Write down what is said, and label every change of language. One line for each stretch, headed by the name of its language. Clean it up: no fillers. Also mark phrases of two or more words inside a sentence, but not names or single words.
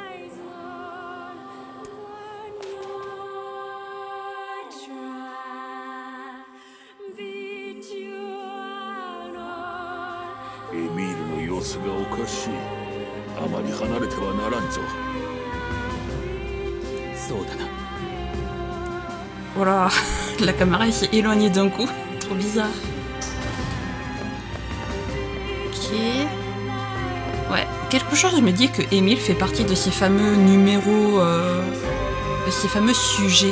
Japanese: エミールの様子がおかしい。あまり離れてはならんぞ。そうだな。
French: Oh là, la caméra elle s'est éloignée d'un coup. Trop bizarre. Ok. Ouais, quelque chose me dit que Émile fait partie de ces fameux numéros, de ces fameux sujets.